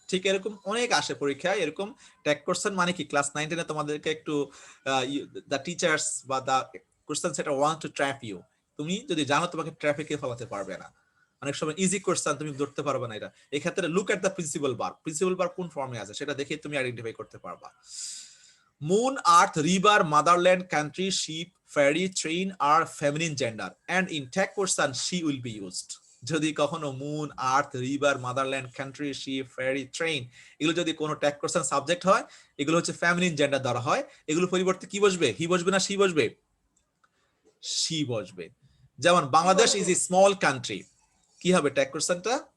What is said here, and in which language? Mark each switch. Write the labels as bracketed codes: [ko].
[bn] ঠিক এরকম অনেক আসে পরীক্ষায়, এরকম ট্যাগ কোশ্চেন মানে কি ক্লাস 9 10 এ তোমাদেরকে একটু দা টিচার্স বা দা কোশ্চেন সেটার ওয়ান্ট টু ট্র্যাপ ইউ, তুমি যদি জানো তোমাকে ট্র্যাফিকে ফেলাতে পারবে না। অনেক সময় ইজি কোশ্চেন তুমি ধরতে পারবে না এটা। এই ক্ষেত্রে look at the principal verb, principal verb কোন ফর্মে আছে সেটা দেখে তুমি আইডেন্টিফাই করতে পারবা। [en] Moon, earth, river, motherland, country, sheep, fairy, train are feminine gender and in tag person she will be used. [bn] যদি কখনো মুন, আর্থ, রিভার, মাদারল্যান্ড, কান্ট্রি, শিপ, ফেরি, ট্রেন এগুলো যদি কোনো ট্যাগ কোশ্চেন সাবজেক্ট হয়, এগুলো হচ্ছে ফেমিনিন জেন্ডার ধরা হয়। এগুলো পরিবর্তে কি বসবে? হি বসবে না শি বসবে? শি বসবে। যেমন [en] Bangladesh is a small country, [bn] কি হবে ট্যাগ কোশ্চেনটা?